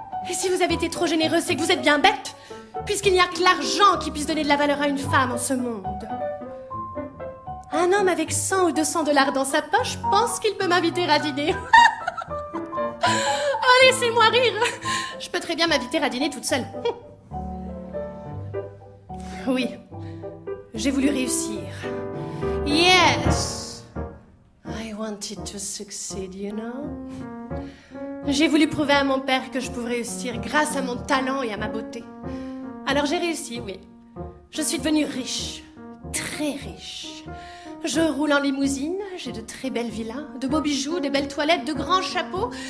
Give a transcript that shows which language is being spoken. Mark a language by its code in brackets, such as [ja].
[fr] Et si vous avez été trop généreuse, c'est que vous êtes bien bête, puisqu'il n'y a que l'argent qui puisse donner de la valeur à une femme en ce monde. Un homme avec 100 ou 200 $ dans sa poche pense qu'il peut m'inviter à dîner. Oh, laissez-moi rire. Je peux très bien m'inviter à dîner toute seule. Oui, J'ai voulu réussir. [en] Yes, I wanted to succeed, you know. [fr] J'ai voulu prouver à mon père que je pouvais réussir grâce à mon talent et à ma beauté. Alors j'ai réussi, oui. Je suis devenue riche, très riche. Je roule en limousine, j'ai de très belles villas, de beaux bijoux, de belles toilettes, de grands chapeaux.